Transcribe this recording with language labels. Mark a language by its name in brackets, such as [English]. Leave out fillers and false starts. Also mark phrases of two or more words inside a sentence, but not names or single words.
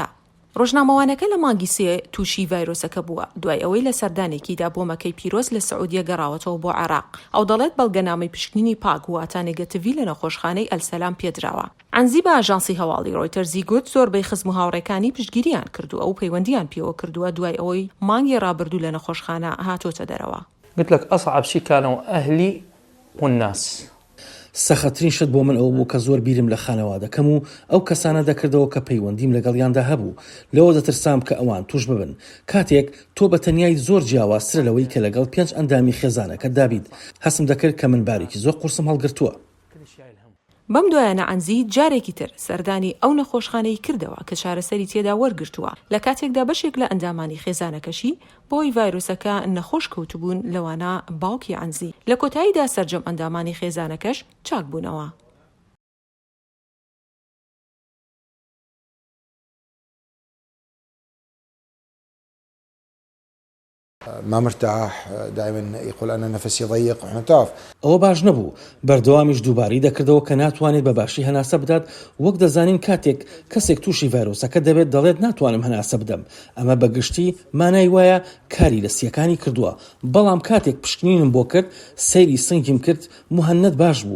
[Central Kurdish] ڕۆژنامەوانەکە لە مانگی سێ تووشی ڤایرۆسەکە بووە دوای ئەوەی لە سەردانێکیدا بۆمەکەی پیرۆز لە سعودیە گەڕاوەتەوە بۆ عێراق. ئەو دەڵێت بەڵگەنامەی پشکنینی پاک واتە نێگەتیڤی لە نەخۆشخانەی ئەلسەلام پێدراوە. عنزی بە ئاژانسی هەواڵی ڕۆیتەرزی گوت زۆربەی خزم و هاوڕێکانی پشتگیریان کردووە و پەیوەندیان پێوە کردووە دوای ئەوەی مانگی ڕابردوو لە نەخۆشخانە هاتۆتە دەرەوە. [Arabic] قلت لك أصعب شيء كانوا أهلي والناس. [Central Kurdish] سەخەترین شت بۆ من ئەو بوو کە زۆر بیرم لە خانەوا دەکەم و ئەو کەسانە دەکردەوە کە پەیوەندیم لەگەڵیاندا هەبوو لەوە دەترسام کە ئەوان توش ببن. کاتێک تۆ بە تەنیای زۆر جیاوازترە لەوەی کە لەگەڵ 5 ئەندامی خێزانەکە دابیت. هەستم دەکرد کە من بارێکی زۆر قورسم هەڵگرتووە. بەم دوایانە عنزی جارێکی تر سەردانی ئەو نەخۆشخانەی کردەوە کە چارەسەری تێدا وەرگرتووە لە کاتێکدا بەشێک لە ئەندامانی خێزانەکەشی بۆی ڤایرۆسەکە نەخۆش کەوتبوون لەوانە باوکی عنزی لە کۆتاییدا سەرجەم ئەندامانی خێزانەکەش چاک بوونەوە. [Arabic] ما مرتاح دائما يقول أنا نفسي ضيق وإحنا تعرف [Central Kurdish] ئەوە باش نەبوو بەردەوامیش دووباری دەکردەوە کە ناتوانێت بە باشی هەناسە بدات وەک دەزانین کاتێک کەسێک تووشی ڤایرۆسەکە دەبێت دەڵێت ناتوانم هەناسە بدەم. ئەمە بەگشتی مانای وایە کاری لەسیەکانی کردووە. بەڵام کاتێک پشکنینم بۆ کرد سەیری سنگیم کرد مهند باش بوو.